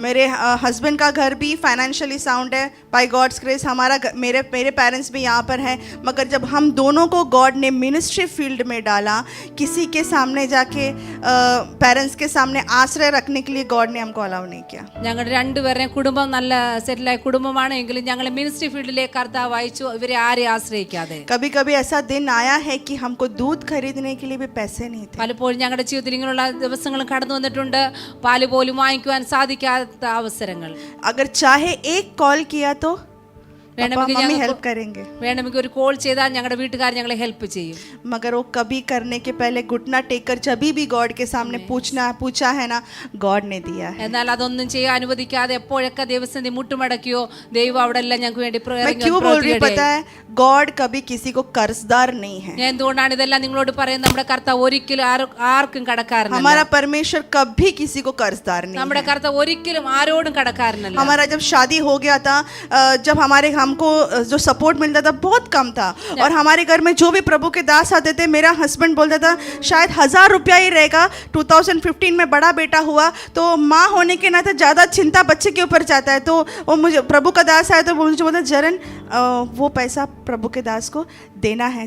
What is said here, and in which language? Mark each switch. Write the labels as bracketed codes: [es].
[hi] मेरे हस्बैंड का घर भी फाइनेंशियली साउंड है बाय गॉड्स ग्रेस. मेरे पेरेंट्स भी यहाँ पर हैं. मगर जब हम दोनों को गॉड ने मिनिस्ट्री फील्ड में डाला, किसी के सामने जाके पेरेंट्स के सामने आश्रय रखने के लिए गॉड ने हमको अलाउ नहीं किया. [ml] ഞങ്ങളുടെ രണ്ടുപേരുടെയും കുടുംബം നല്ല സെറ്റിലായ കുടുംബമാണ്. എങ്കിലും ഞങ്ങൾ മിനിസ്ട്രി ഫീൽഡിലേക്ക് കർത്താവ് അയച്ചു, ഇവരെ ആരെയും ആശ്രയിക്കാതെ. [hi] कभी कभी ऐसा दिन आया है कि हमको दूध खरीदने के लिए भी पैसे नहीं थे. [ml] പലപ്പോഴും ഞങ്ങളുടെ ജീവിതത്തിൽ ഇങ്ങനെയുള്ള ദിവസങ്ങളും കടന്നു വന്നിട്ടുണ്ട്. പാല് പോലും വാങ്ങിക്കുവാൻ സാധിക്കാത്ത അവസരങ്ങൾ. [hi] अगर चाहे एक कॉल किया तो मम्मी हेल्प करेंगे. [ml] വേണമെങ്കിൽ ഒരു കോൾ ചെയ്താൽ ഞങ്ങളുടെ വീട്ടുകാർ ഞങ്ങളെ ഹെൽപ്പ് ചെയ്യും. [hi] मगर वो कभी करने के पहले घुटना टेक कर जब भी गॉड के सामने पूछा है ना, गॉड ने दिया है. [ml] എന്നാൽ അതൊന്നും ചെയ്യാൻ അനുവദിക്കാതെ എപ്പോഴൊക്കെ ദൈവസന്നിധി മുട്ടുമടക്കിയോ ദൈവം അവിടെ എല്ലാം ഞങ്ങൾക്ക് വേണ്ടി [hi] मैं क्यों बोल रही पता है, गॉड कभी किसी को कर्जदार नहीं है. [ml] ഞാൻ എന്തുകൊണ്ടാണ് ഇതെല്ലാം നിങ്ങളോട് പറയുന്നത്? നമ്മുടെ കർത്താവ് ഒരിക്കലും ആർക്കും കടക്കാരനല്ല. [hi] हमारा परमेश्वर कभी किसी को कर्जदार नहीं. [ml] നമ്മുടെ കർത്താവ് ഒരിക്കലും ആരോടും കടക്കാരനല്ല. [hi] हमारा जब शादी हो गया था, जब हमको जो सपोर्ट मिलता था बहुत कम था. और हमारे घर में जो भी प्रभु के दास आते थे, मेरा हस्बैंड बोलता था शायद 1000 रुपया ही रहेगा. 2015 में बड़ा बेटा हुआ तो माँ होने के नाते ज़्यादा चिंता बच्चे के ऊपर जाता है. तो वो मुझे प्रभु का दास आया तो मुझे बोलता, जरन वो पैसा प्रभु के दास को देना है.